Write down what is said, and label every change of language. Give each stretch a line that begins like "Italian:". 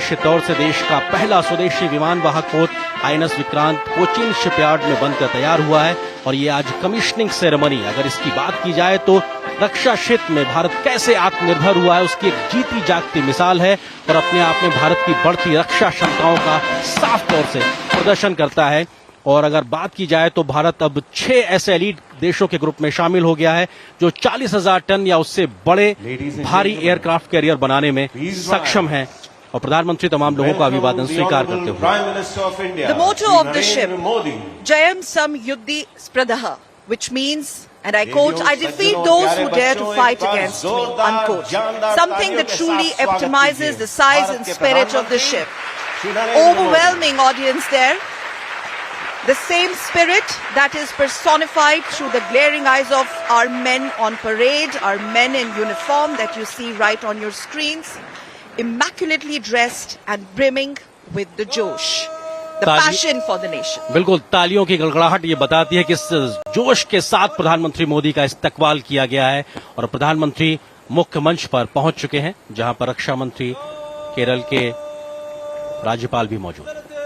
Hindi: निश्चित तौर से देश का पहला स्वदेशी विमान वाहक पोत INS विक्रांत कोचीन शिपयार्ड में बनकर तैयार हुआ है और ये आज कमीशनिंग सेरेमनी, अगर इसकी बात की जाए तो रक्षा क्षेत्र में भारत कैसे आत्मनिर्भर हुआ है उसकी एक जीती जागती मिसाल है और अपने आप में भारत की बढ़ती रक्षा क्षमताओं का साफ तौर से प्रदर्शन करता है। और अगर बात की जाए तो भारत अब 6 ऐसे एलीट देशों के ग्रुप में शामिल हो गया है जो 40,000 टन या उससे बड़े भारी एयरक्राफ्ट कैरियर बनाने में सक्षम है और प्रधानमंत्री तमाम लोगों का अभिवादन स्वीकार करते हुए
English: The motto of the ship,
Sanskrit: Jayam Sam Yuddhi Spradaha,
English: which means, and I quote, I defeat those who dare to fight against me, unquote. Something that truly epitomizes the size and spirit of the ship. Overwhelming audience there. The same spirit that is personified through the glaring eyes of our men on parade, our men in uniform that you see right on your screens, immaculately dressed and brimming with the josh, the passion for the nation.
Hindi: बिल्कुल, तालियों की गड़गड़ाहट ये बताती है कि इस जोश के साथ प्रधानमंत्री मोदी का इस्तकबाल किया गया है और प्रधानमंत्री मुख्य मंच पर पहुंच चुके हैं जहां पर रक्षा मंत्री केरल के राज्यपाल भी मौजूद हैं।